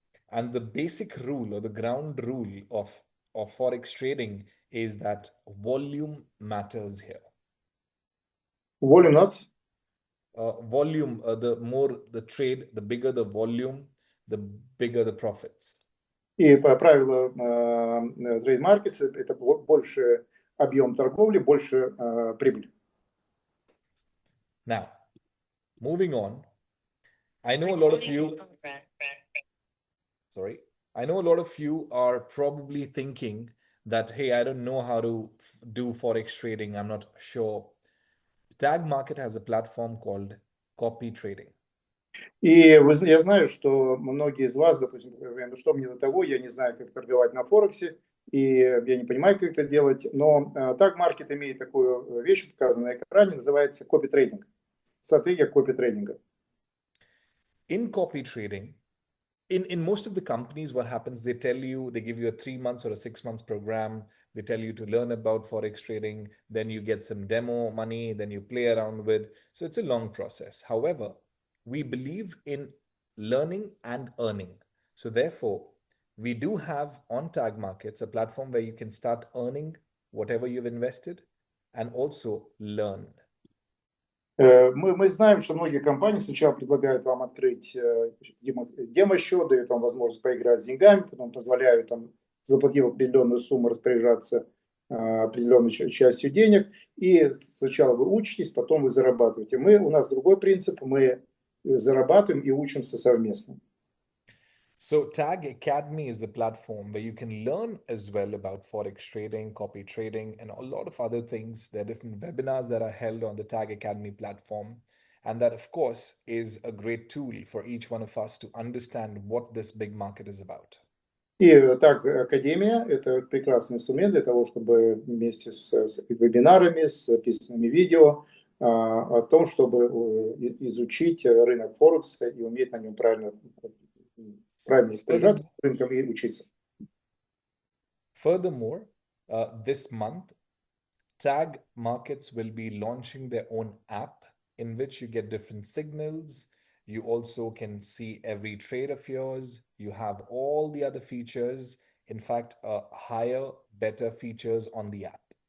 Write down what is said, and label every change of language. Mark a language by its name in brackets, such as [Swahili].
[English] And the basic rule or the ground rule of forex trading is that volume matters here. Volume not? Volume, the more the trade, the bigger the volume, the bigger the profits. [Russian] И по правилу трейд маркетс это больше объем торговли, больше прибыль. [English] Now, moving on, I know a lot of you. Sorry, I know a lot of you are probably thinking that, hey, I don't know how to do forex trading. I'm not sure. Tag Market has a platform called copy trading. [Russian] И я знаю, что многие из вас, допустим, говорят, что мне до того, я не знаю, как торговать на Форексе, и я не понимаю, как это делать, но Tag Market имеет такую вещь, показанную на экране, называется копи-трейдинг, стратегия копи-трейдинга. [English] In copy trading, in most of the companies, what happens, they tell you, they give you a 3 months or a 6 months program. They tell you to learn about forex trading. Then you get some demo money, then you play around with. So it's a long process. However, we believe in learning and earning. So therefore, we do have on Tag Markets a platform where you can start earning whatever you've invested and also learn. [Russian] Мы знаем, что многие компании сначала предлагают вам открыть демо-счет, дают вам возможность поиграть с деньгами, потом позволяют, там, заплатив определенную сумму, распоряжаться определенной частью денег, и сначала вы учитесь, потом вы зарабатываете. У нас другой принцип, мы зарабатываем и учимся совместно. [English] So Tag Academy is a platform where you can learn as well about forex trading, copy trading, and a lot of other things. There are different webinars that are held on the Tag Academy platform. And that, of course, is a great tool for each one of us to understand what this big market is about. [Russian] И Tag Академия – это прекрасный инструмент для того, чтобы вместе с вебинарами, с записанными видео о том, чтобы изучить рынок Форекса и уметь на нем правильно распоряжаться рынком и учиться. [English] Furthermore, this month, Tag Markets will be launching their own app in which you get different signals. You also can see every trade of yours. You have all the other features. In fact, higher, better features on the app.